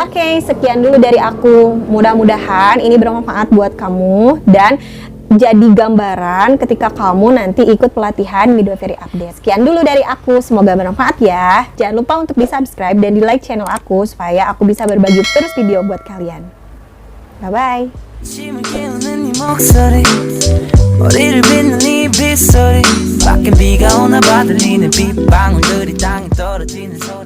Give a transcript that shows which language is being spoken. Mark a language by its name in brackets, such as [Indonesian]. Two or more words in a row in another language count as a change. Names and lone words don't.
[Indonesian] Oke, sekian dulu dari aku. Mudah-mudahan ini bermanfaat buat kamu, dan jadi gambaran ketika kamu nanti ikut pelatihan [English] midwifery update. [Indonesian] Sekian dulu dari aku, semoga bermanfaat ya. Jangan lupa untuk di subscribe dan di like channel aku supaya aku bisa berbagi terus video buat kalian. [English] Bye bye. [Korean] 침을 깨우는 네 목소리 머리를 빗는 네 빗소리 밖엔 비가 오나 봐 들리는 빗방울들이 땅에 떨어지는